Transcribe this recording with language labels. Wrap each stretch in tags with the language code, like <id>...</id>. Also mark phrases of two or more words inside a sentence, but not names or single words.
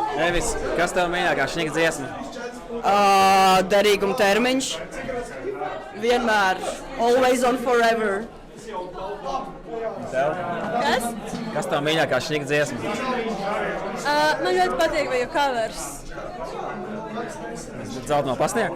<lv>tevis, kas tev mīļākā šņika dziesma? Derīguma termiņš. Vienmēr.</lv> <en>Always on forever.</en> <lv>Kas? Kas tev mīļākā šņika dziesma? Man ļoti patīk viņa covers. Zelta no pasniega?</lv>